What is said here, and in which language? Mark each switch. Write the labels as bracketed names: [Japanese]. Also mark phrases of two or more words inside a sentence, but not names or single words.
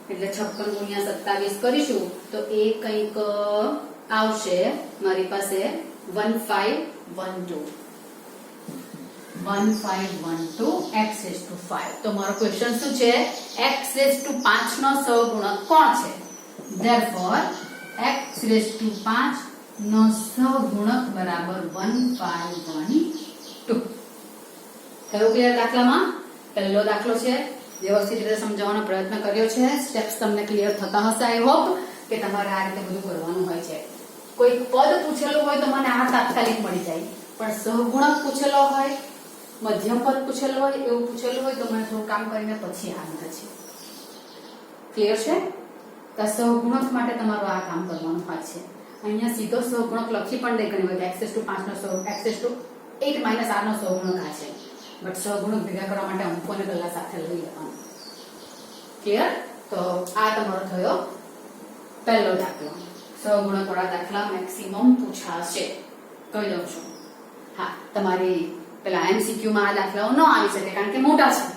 [Gujarati] એટલે 56 ગુણ્યા 27 કરીશું તો એ કંઈક આવશે મારી પાસે 1512 [English] x raised to 5. [Gujarati] તો મારો ક્વેશ્ચન શું છે? [English] x raised to 5 [Gujarati] નો સહગુણક કોણ છે? [English] therefore x raised to 5 [Gujarati] નો સહગુણક બરાબર 1512. થયું ક્લિયર દાખલામાં? પહેલો દાખલો છે, વ્યવસ્થિત રીતે સમજાવવાનો પ્રયત્ન કર્યો છે. સ્ટેપ્સ તમને ક્લિયર થતા હશે. [English] I hope [Gujarati] કે તમારે આ રીતે બધું કરવાનું હોય છે. કોઈ પદ પૂછેલું હોય તો મને આ તાત્કાલિક મળી જાય, પણ સહગુણક પૂછેલો હોય, મધ્યમ પદ પૂછેલો હોય, એવું પૂછેલું હોય તો મને થોડું કામ કરીને પછી આ મળે છે. ક્લિયર છે? તો સહગુણક માટે તમારું આ કામ કરવાનું હોય છે. અહીંયા સીધો સહગુણક લખી પણ દે ઘણી વખત [English] x raised to 5 [Gujarati] નો [English] x raised to 8 - [Gujarati] r નો સહગુણક આ છે, બટ સહગુણક ભેગા કરવા માટે અંકોને પહેલા સાથે લઈ લેવાનું. ક્લિયર? તો આ તમારો થયો પહેલો દાખલો. સહગુણક વાળા દાખલા મેક્સિમમ પૂછાશે, કહી દઉં છું. હા, તમારી પેલા MCQ માં આ દાખલાઓ ન આવી શકે કારણ કે મોટા છે.